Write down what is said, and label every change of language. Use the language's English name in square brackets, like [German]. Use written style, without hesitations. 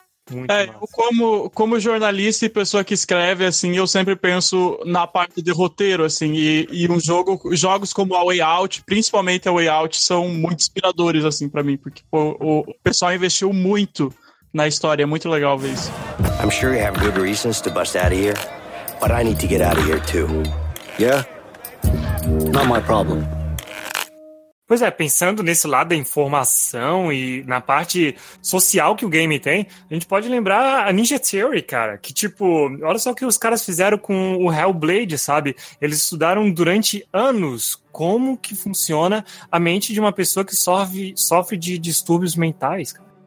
[Portuguese] Muito é, eu como jornalista e pessoa que escreve, assim, eu sempre penso na parte de roteiro, assim, e um jogo, jogos como A Way Out, principalmente A Way Out, são muito inspiradores, assim, pra mim, porque pô, o pessoal investiu muito na história, é muito legal ver isso. [English] I'm sure you have good reasons to bust out of here, but I need to get out of here too. Yeah? Not my problem. [Portuguese] Pois é, pensando nesse lado da informação e na parte social que o game tem, a gente pode lembrar a Ninja Theory, cara, que tipo, olha só o que os caras fizeram com o Hellblade, sabe? Eles estudaram durante anos como que funciona a mente de uma pessoa que sofre de distúrbios mentais, cara.